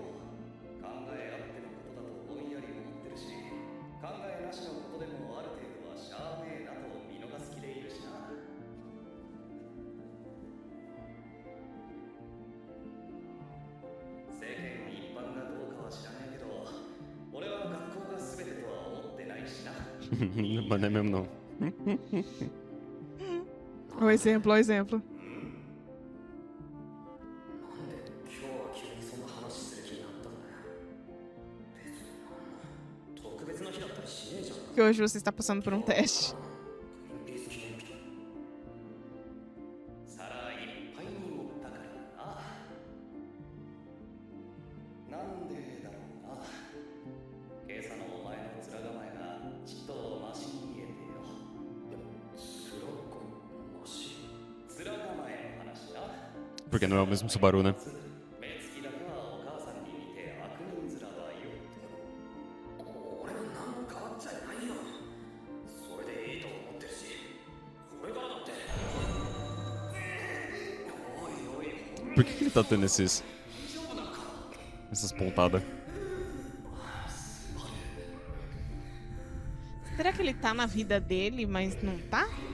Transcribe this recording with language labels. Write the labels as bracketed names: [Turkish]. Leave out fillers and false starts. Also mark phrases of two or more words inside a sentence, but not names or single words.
[Japanese] 考えあってのことだとぼんやり思ってるし、考えなしのことでもある程度はしゃあねえなと見逃す気でいるしな。世間一般がどうかは知らないけど、俺は学校が全てとは思ってないしな。 [Portuguese] Mas não é mesmo, não. O exemplo, o exemplo. [Japanese] なんで今日は急にそんな話する気になったんだよ。別になんの特別な日だったりしねえじゃん。 [Portuguese] Que hoje você está passando por um teste. [Japanese] グリーンピース記念日。皿いっぱいに盛ったからな。なんでだろうな。今朝のお前の面構えがちっとマシに見えてよ。面構えの話な。 [Portuguese] Porque não é o mesmo Subaru, né? [Japanese] 目つきだけはお母さんに似て悪人面だよ。俺は何も変わっちゃいないよ。それでいいと思ってるし、これからだって。おいおい、 [Portuguese] Por que ele tá tendo essas pontadas? Será que ele tá na vida dele, mas não tá?